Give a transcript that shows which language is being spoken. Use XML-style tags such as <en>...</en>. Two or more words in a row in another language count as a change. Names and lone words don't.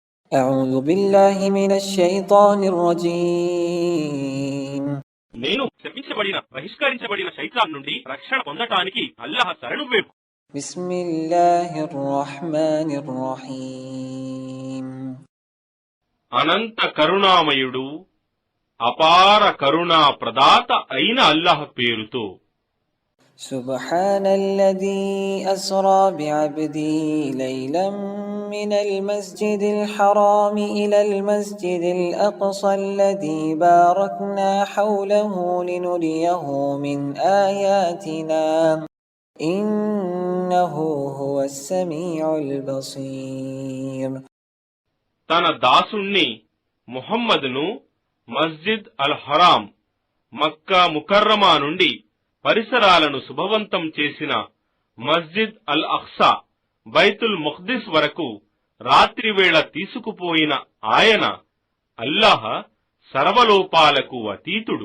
<ar>أعوذ بالله من الشيطان الرجيم</ar> <te>నేను శపించబడిన బహిష్కరించబడిన శైతాన్ నుండి రక్షణ పొందటానికి అల్లాహ్ శరణు వేడు.</te> <ar>بسم الله الرحمن الرحيم</ar> <te>అనంత కరుణామయుడు అపార కరుణా ప్రదాత అయిన అల్లాహ్ పేరుతో.</te> <ar>سبحان الذي أسرى بعبده ليلا من المسجد الحرام إلى المسجد الأقصى الذي باركنا حوله لنريه من آياتنا إنه هو السميع البصير</ar> <te>తన దాసుణ్ణి ముహమ్మదును మస్జిద్ అల్ హరాం మక్కా ముకర్రమా నుండి పరిసరాలను శుభవంతం చేసిన మస్జిద్ అల్ అఖ్సా బైతుల్ ముఖ్దిస్ వరకు రాత్రివేళ తీసుకుపోయిన ఆయన అల్లాహ్ సర్వలోపాలకు అతీతుడు.</te>